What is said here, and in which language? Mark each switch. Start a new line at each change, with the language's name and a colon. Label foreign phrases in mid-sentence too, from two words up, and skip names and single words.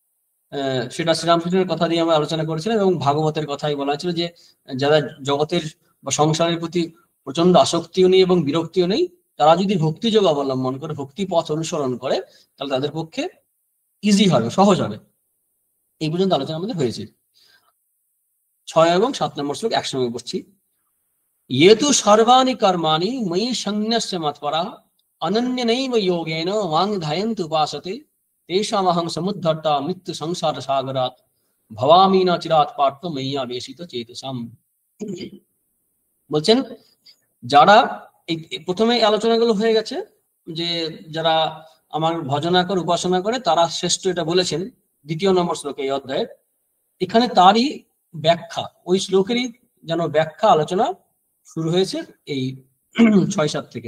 Bangla: সেটা শ্রীরামকৃষ্ণের কথা দিয়ে আমরা আলোচনা করেছিলাম, এবং ভাগবতের কথাই বলা হয়েছিল, যে যারা জগতের বা সংসারের প্রতি প্রচন্ড আসক্তিও নেই এবং বিরক্তিও নেই, তারা যদি ভক্তিযোগ অবলম্বন করে, ভক্তি পথ অনুসরণ করে, তাহলে তাদের পক্ষে ইজি হবে, সহজ হবে। এই পর্যন্ত আলোচনা আমাদের হয়েছে। 6 এবং 7 নম্বর শ্লোক একসঙ্গে পড়ছি।
Sanskrit: येतु सर्वाणि कर्माणि मयि संन्यस्य मत्परः अनन्यनैव योगेन वांग ध्यायन्त उपासते तेषामहं समुद्धर्ता मृत्यु संसार सागरात् भवामि न चिरात् पार्थ मय्या बेसित चेतसाम।
Bangla: বলছেন যারা এই প্রথমে আলোচনাগুলো হয়ে গেছে, যে যারা আমার ভজনা করে উপাসনা করে তারা শ্রেষ্ঠ, এটা বলেছেন 2 নম্বর শ্লোকে এই অধ্যায়ের। এখানে তারই ব্যাখ্যা, ওই শ্লোকেরই যেন ব্যাখ্যা আলোচনা শুরু হয়েছে এই 6-7 থেকে।